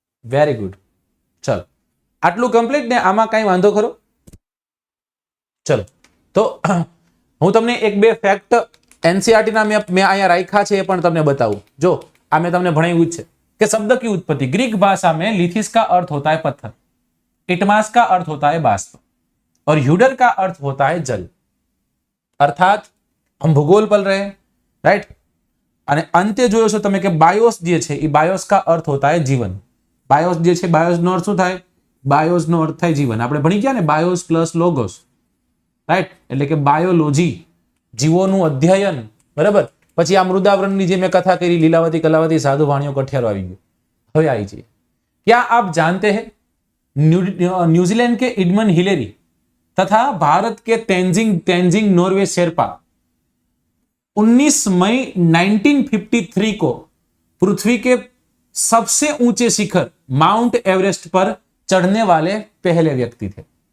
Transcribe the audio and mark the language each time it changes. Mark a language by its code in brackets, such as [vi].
[gu] Very good. ચલો, આટલું complete ને? આમાં કઈ વાંધો ખરો? ચલો, તો હું તમને એક બે ફેક્ટ એનસીઆરટી ના મેં અહીંયા રાખ્યા છે એ પણ તમને બતાવું. જો આ મેં તમને ભણાવ્યું જ છે [hi] कि शब्द की उत्पत्ति ग्रीक भाषा में लिथिस का अर्थ होता है पत्थर, इटमास का अर्थ होता है बाष्प और ह्यूडर का अर्थ होता है जल. अर्थात हम भूगोल पढ़ रहे हैं, राइट. [gu] અને અંતે જોયો છો તમે કે બાયોસ જે છે એ બાયોસ [hi] કા અર્થ હોતા હે જીવન. [gu] બાયોસ જે છે, બાયોસ નો અર્થ શું થાય? બાયોસ નો અર્થ થાય જીવન. આપણે ભણી ગયા ને બાયોસ પ્લસ લોગોસ, રાઈટ. એટલે કે બાયોલોજી, જીવોનું અધ્યયન, બરાબર. પછી આ મૃદાવરણની જે મેં કથા કરી, લીલાવતી કલાવતી સાધુ વાણિયો કઠિયારો આવી ગયો. હવે આવી જઈએ. [hi] क्या आप जानते हैं न्यूजीलैंड के एडमंड हिलेरी तथा भारत के तेंजिंग नॉर्वे शेरपा 19 मई 1953 को पृथ्वी के सबसे ऊंचे शिखर माउंट एवरेस्ट पर चढ़ने वाले पहले व्यक्ति थे.